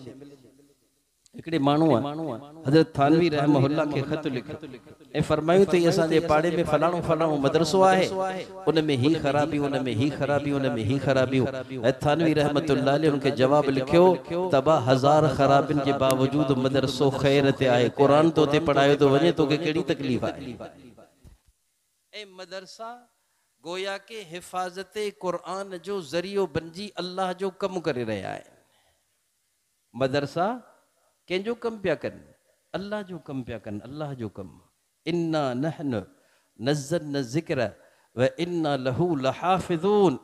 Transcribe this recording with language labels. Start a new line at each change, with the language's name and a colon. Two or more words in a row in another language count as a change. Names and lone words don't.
Sindhi: हिकिड़े माण्हू आहे, हज़रत थानवी रहमहुल्लाह खे ख़त लिखियो ऐं फरमायूं त असांजे पाड़े में फलाणो फलाणो मदरसो आहे, उन में ही ख़राबी, उन में ही ख़राबी, उन में ही ख़राबियूं। ऐं थानवी
Arabic: رحمة الله عليه
Sindhi: उनखे जवाब लिखियो, तबा हज़ार ख़राबिन जे बावजूद मदरसो ख़ैर ते आहे। क़ुरान तो ते पढ़ायो थो वञे, तोखे कहिड़ी तकलीफ़ आहे? ए मदरसा गोया के हिफाजत कुरान जो ज़रियो बनजी अल्लाह जो कम करे रहा है। मदरसा कंहिंजो कम पिया कनि? अल्लाह जो कम पिया कनि, अल्लाह जो कम।
Arabic: إنا نحن نزلنا الذكر وإنا له لحافظون.